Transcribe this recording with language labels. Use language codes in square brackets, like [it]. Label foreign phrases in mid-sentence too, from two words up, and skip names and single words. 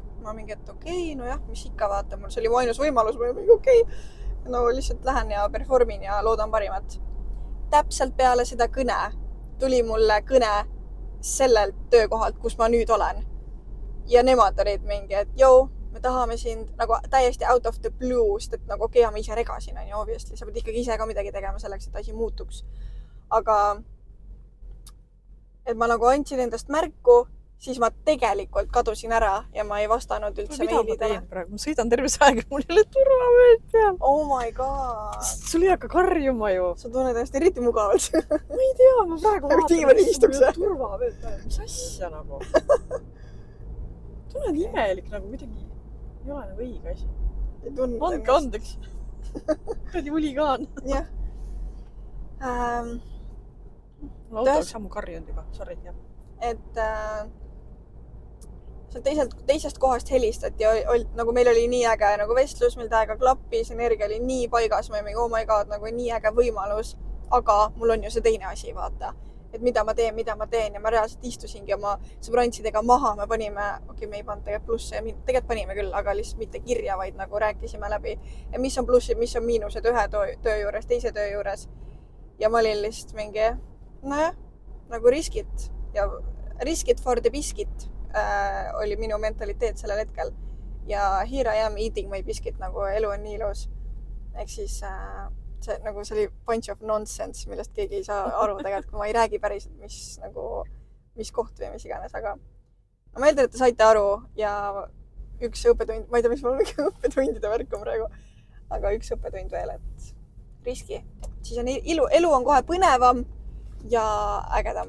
[et] Ma mingi, et okei, nojah, mis ikka vaata, mul see oli mu ainus võimalus, ma mingi okei, no lihtsalt lähen ja performin ja loodan parimat. Täpselt peale seda kõne tuli mulle kõne sellelt töökohalt, kus ma nüüd olen. Ja nemad olid mingi, et joo, me tahame sind nagu täiesti [en] out of the blue, [et] sest et nagu okei, ma ise regasin, on ju, obviously. Sa pead ikkagi ise ka midagi tegema selleks, et asi muutuks. Aga et ma nagu andsin endast märku, siis ma tegelikult kadusin ära ja ma ei vastanud üldse meilidele. Mida ma teen praegu? Ma sõidan terves aega, mul ei ole turvavööd peal. [en] Oh my god. [et] Sul ei hakka karjuma ju. Sa tunned ennast eriti mugavalt. Ma ei tea, ma praegu vaatan turvavööd peal. Mis asja nagu? Tunned imelik nagu midagi ei ole nagu õige asi. Andke andeks. Kuradi huligaan. Jah. Mul auto oleks sammu karjunud juba. Sorry, jah. Et teisest kohast helistati ja nagu meil oli nii äge nagu vestlus, meil täiega klappis, energia oli nii paigas, ma mingi, [en] oh my god, [et] nagu nii äge võimalus, aga mul on ju see teine asi, vaata, et mida ma teen ja ma reaalselt istusingi oma sõbrantsidega maha, me panime, me ei pannud tegelikult plusse ja tegelikult panime küll, aga lihtsalt mitte kirja, vaid nagu rääkisime läbi, et mis on plussid, mis on miinused ühe töö juures, teise töö juures ja ma olin lihtsalt mingi, nojah, nagu riskit [en] for the biscuit [et] oli minu mentaliteet sellel hetkel. [en] Ja here I am eating my biscuit, [et] nagu elu on nii ilus. Ehk siis see oli [en] bunch of nonsense, [et] millest keegi ei saa aru tegelikult, kui ma ei räägi päriselt, mis koht või mis iganes, aga ma eeldan, et te saite aru ja üks õppetund, ma ei tea, mis mul on õppetundide värk on praegu, aga üks õppetund veel, et riski. Siis on elu on kohe põnevam ja ägedam.